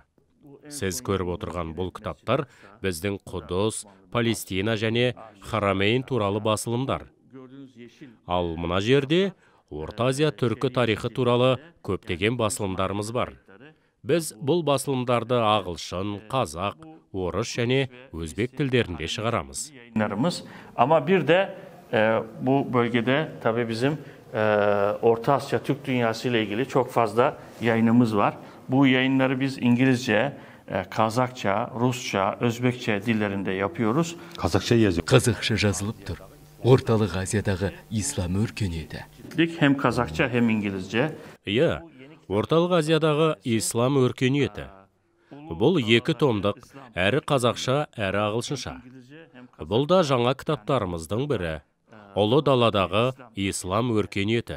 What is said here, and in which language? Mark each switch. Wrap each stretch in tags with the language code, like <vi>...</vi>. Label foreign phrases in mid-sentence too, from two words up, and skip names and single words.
<kk>Сіз көріп отырған бұл кітаптар біздің Құдыс, Палестина және Харамейн туралы басылымдар. Ал мына жерде Орта Азия түркі тарихы туралы көптеген басылымдарымыз бар. Біз бұл басылымдарды ағылшын, қазақ, орыс және өзбек тілдерінде шығарамыз.</kk> <tr>Ama bir de bu bölgede tabii bizim Orta Asya Türk dünyası ile ilgili çok fazla yayınımız var. Bu yayınları biz İngilizce, Kazakça, Rusça, Özbekçe dillerinde yapıyoruz. Қазақша yazıyor.</tr> <kk>Қазақша жазылып тұр. Орталық Азиядағы ислам өркениеті.</kk> <tr>Hem Kazakça hem İngilizce.</tr> <kk>Иә, Орталық Азиядағы ислам өркениеті. Бұл 2 томдық, әрі қазақша, әрі ағылшынша. Бұл да жаңа кітаптарымыздың бірі. Ұлы даладағы ислам өркениеті.</kk>